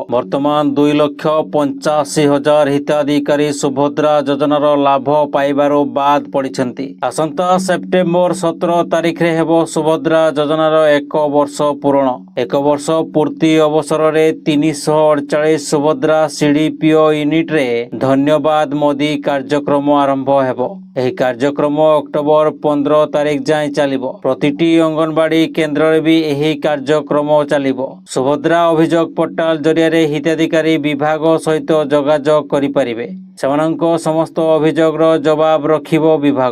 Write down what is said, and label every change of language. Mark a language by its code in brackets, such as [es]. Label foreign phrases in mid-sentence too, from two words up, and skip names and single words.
[or] ବର୍ତ୍ତମାନ 2,85,000 ହିତାଧିକାରୀ ସୁଭଦ୍ରା ଯୋଜନାର ଲାଭ ପାଇବାର ବାଦ ପଡ଼ିଛନ୍ତି। ଆସନ୍ତା ସେପ୍ଟେମ୍ବର 17 ତାରିଖ ରେ ହେବ ସୁଭଦ୍ରା ଯୋଜନାର 1 ବର୍ଷ ପୂରଣ। 1 ବର୍ଷ ପୂର୍ତ୍ତି ଅବସର ରେ 348 ସୁଭଦ୍ରା ସିଡିପିଓ ୟୁନିଟ ରେ ଧନ୍ୟବାଦ ମୋଦୀ କାର୍ଯ୍ୟକ୍ରମ ଆରମ୍ଭ ହେବ। ଏହି କାର୍ଯ୍ୟକ୍ରମ ଅକ୍ଟୋବର 15 ତାରିଖ ଯାଏଁ ଚାଲିବ। ପ୍ରତିଟି ଅଙ୍ଗନବାଡି କେନ୍ଦ୍ରରେ ବି ଏହି କାର୍ଯ୍ୟକ୍ରମ ଚାଲିବ। ସୁଭଦ୍ରା ଅଭିଯୋଗ ପୋର୍ଟାଲ ଜରିଆରେ ହିତାଧିକାରୀ ବିଭାଗ ସହିତ ଯୋଗାଯୋଗ କରିପାରିବେ। ସେମାନଙ୍କ ସମସ୍ତ ଅଭିଯୋଗର ଜବାବ ରଖିବ ବିଭାଗ।